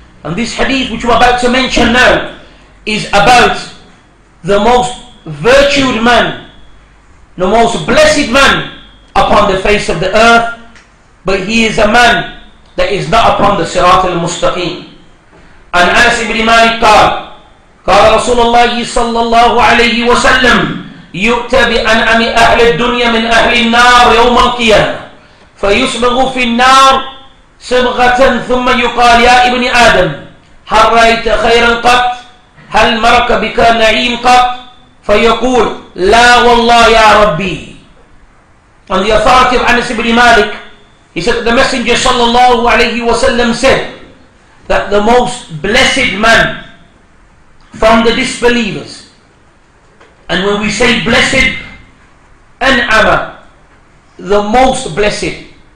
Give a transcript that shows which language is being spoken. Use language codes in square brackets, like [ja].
[en] And this hadith which we're about to mention now is about the most virtued man, the most blessed man upon the face of the earth, but he is a man that is not upon the sirat al-mustaqim. [ar] And Anas ibn Malik قال رسول الله صلى الله عليه وسلم يؤتى بأنعم أهل الدنيا من أهل النار يوم القيامة فيصبغ في النار صبغة ثم يقال يا ابن آدم هل رأيت خيرا قط هل مرك بك نعيم قط فيقول لا والله يا ربي. [en] On the authority of Anas ibn Malik, he said that the Messenger sallallahu alayhi wa sallam said that the most blessed man from the disbelievers, and when we say blessed, an'ama, the most blessed.